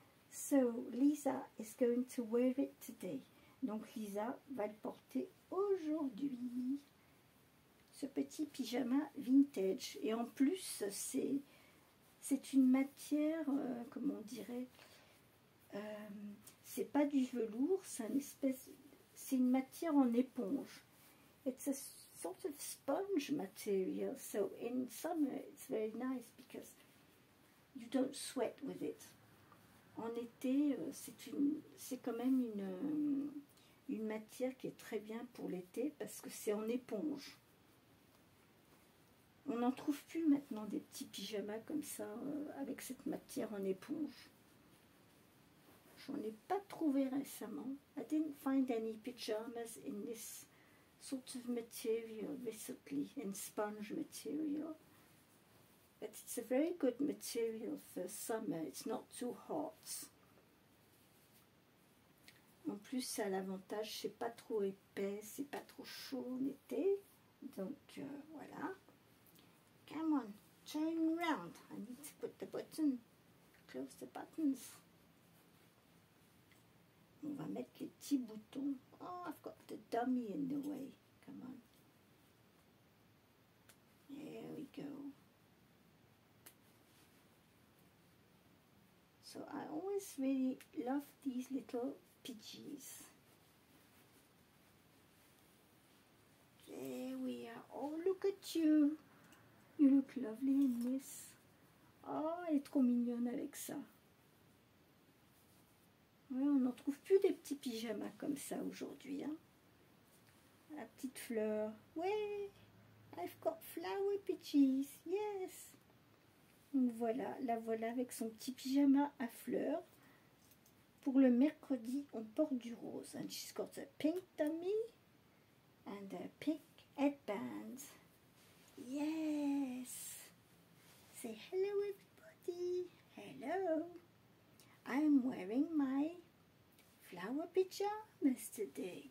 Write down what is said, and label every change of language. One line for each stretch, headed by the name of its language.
English: So, Lisa is going to wear it today.
French: Donc Lisa va le porter aujourd'hui. Ce petit pyjama vintage. Et en plus, c'est une matière, comment on dirait, c'est pas du velours, c'est une matière en éponge.
English: It's a sort of sponge material, so in summer it's very nice because you don't sweat with it.
French: En été, c'est quand même une matière qui est très bien pour l'été parce que c'est en éponge. On n'en trouve plus maintenant des petits pyjamas comme ça avec cette matière en éponge. J'en ai pas trouvé récemment.
English: I didn't find any pyjamas in this sort of material recently, in sponge material. But it's a very good material for summer. It's not too hot.
French: En plus, ça a l'avantage, c'est pas trop épais, c'est pas trop chaud en été. Donc voilà.
English: Come on, turn round. I need to put the button, close the buttons.
French: On va mettre les petits boutons.
English: Oh, I've got the dummy in the way. Come on. There we go. So I always really love these little pidgeys. There we are. Oh, look at you. You look lovely in this.
French: Oh, elle est trop mignonne avec ça. Ouais, on n'en trouve plus des petits pyjamas comme ça aujourd'hui. Hein. La petite fleur.
English: Ouais, I've got flower pidgeys. Yes.
French: Donc voilà, la voilà avec son petit pyjama à fleurs. Pour le mercredi, on porte du rose.
English: And she's got a pink dummy and a pink headband. Yes. Say hello, everybody. Hello. I'm wearing my flower pyjamas today.